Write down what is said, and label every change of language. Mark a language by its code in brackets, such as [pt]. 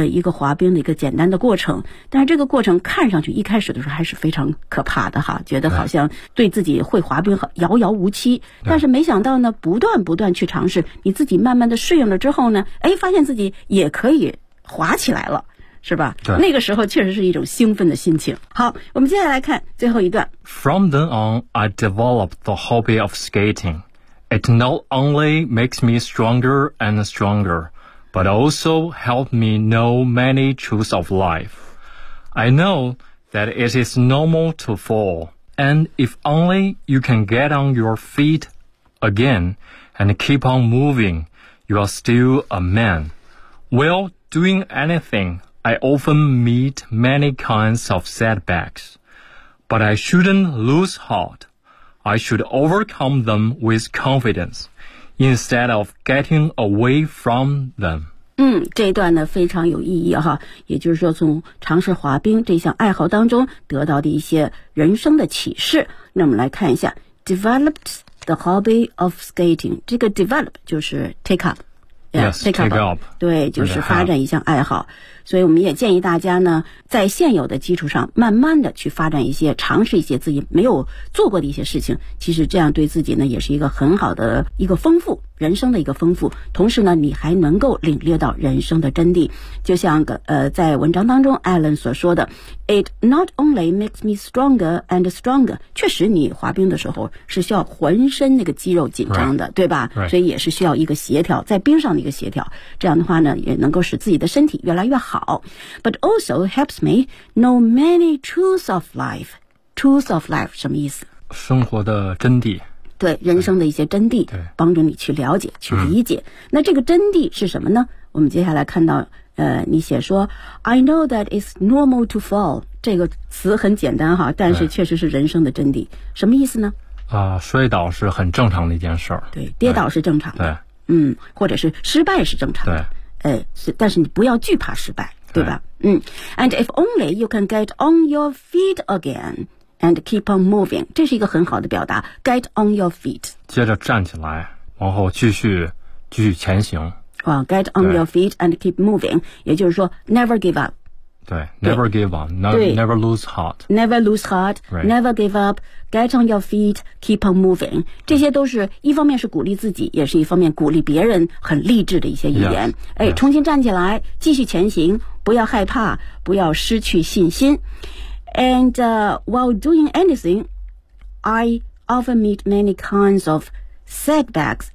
[zh] 滑冰的一个简单的过程但是这个过程看上去一开始的时候还是非常可怕的哈觉得好像对自己会滑冰遥遥无期但是没想到呢不断不断去尝试你自己慢慢的适应了之后呢哎发现自己也可以滑起来了是吧对那个时候确实是一种兴奋的心情好我们接下来看最后一段 [en] From then on I developed the hobby of skatingIt not only makes me stronger and stronger, but also helped me know many truths of life. I know that it is normal to fall, and if only you can get on your feet again and keep on moving, you are still a man. While doing anything, I often meet many kinds of setbacks, but I shouldn't lose heart. I should overcome them with confidence instead of getting away from them. [zh] 嗯，这一段呢非常有意义哈，也就是说从尝试滑冰这项爱好当中得到的一些人生的启示。那我们来看一下 , [en] developed the hobby of skating. [zh] 这个 develop 就是 [en] take up. Yeah, yes, take up. [zh] 对，就是发展一项爱好。所以我们也建议大家呢，在现有的基础上，慢慢的去发展一些、尝试一些自己没有做过的一些事情。其实这样对自己呢，也是一个很好的一个丰富，人生的一个丰富。同时呢，你还能够领略到人生的真谛。就像在文章当中 Alan 所说的 ， [en] It not only makes me stronger and stronger。 [zh] 确实，你滑冰的时候是需要浑身那个肌肉紧张的， [en] right. [zh] 对吧？ [en] Right. [zh] 所以也是需要一个协调，在冰上的一个协调。这样的话呢，也能够使自己的身体越来越好。 [en] 好 but also helps me know many truths of life. Truths of life [zh] 什么意思？生活的真谛。对，人生的一些真谛，对，帮助你去了解、去理解、嗯。那这个真谛是什么呢？我们接下来看到，你写说 ， [en] I know that it's normal to fall. [zh] 这个词很简单哈，但是确实是人生的真谛。什么意思呢？摔倒是很正常的一件事儿。对，跌倒是正常的。对，嗯，或者是失败是正常的。对。但是你不要惧怕失败，对吧？嗯 [en] ，And if only you can get on your feet again and keep on moving， [zh] 这是一个很好的表达 [en] ，get on your feet， [zh] 接着站起来，然后继续前行。 [en] 哇、wow, ，get on your feet and keep moving， [zh] 也就是说 [en] ，never give up。对 ，never give up, never lose heart. Never lose heart,、 right. never give up, get on your feet, keep on moving. [zh] 这些都是一方面是鼓励自己，也是一方面鼓励别人很励志的一些语言。 [en] Yes, [zh] 哎，重新站起来，继续前行，不要害怕，不要失去信心。 [en] And、while doing anything, I often meet many kinds of setbacks.